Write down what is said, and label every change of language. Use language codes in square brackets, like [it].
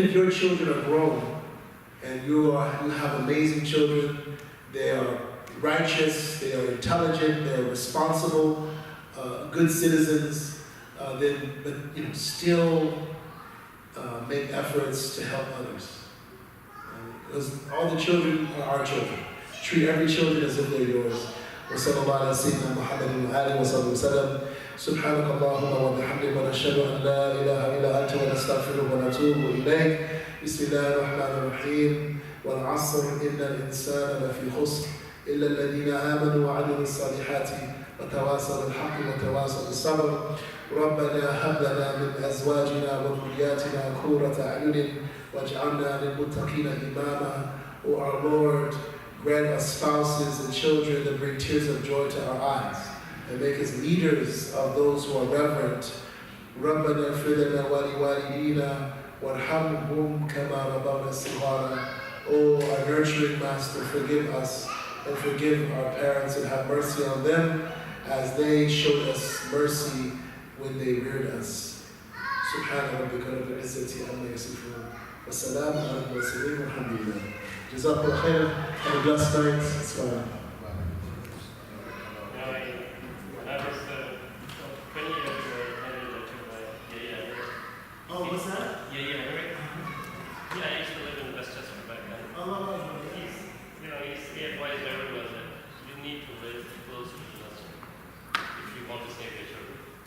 [en] Even if your children are grown and you have amazing children, they are righteous, they are intelligent, they are responsible, good citizens, but still make efforts to help others. Because all the children are our children. Treat every children as if they're yours. [ar] وصلى الله على سيدنا محمد وآله وصحبه وسلم. سبحانك اللهم وبحمدك ونشهد أن لا إله إلا أنت ونستغفرك ونتوب إليك. بسم الله الرحمن الرحيم. والعصر إن الإنسان لفي خسر إلا الذين آمنوا وعملوا الصالحات وتواصوا بالحق وتواصوا بالصبر. ربنا هب لنا من أزواجنا وذرياتنا قرة أعين واجعلنا للمتقين إماما. [en] O our Lord, grant us spouses and children that bring tears of joy to our eyes and make us leaders of those who are reverent. [ar] ربنا اغفر لنا ولوالدينا وارحمهم كما ربونا صغارا. [en] O our nurturing Master, forgive us and forgive our parents and have mercy on them as they showed us mercy when they reared us. [ar] سبحان ربك رب العزة عما يصفون وسلام على المرسلين والحمد لله. جزاكم الله خير. [en] Have a blessed night. Assalamu alaikum. When I was 20 years ago, I had a lecture by Yaya. Oh, what's that? Yaya, right? Yeah, I used to live in Westchester back then. He advised everyone that you need to live close to the mosque if you want to save your children.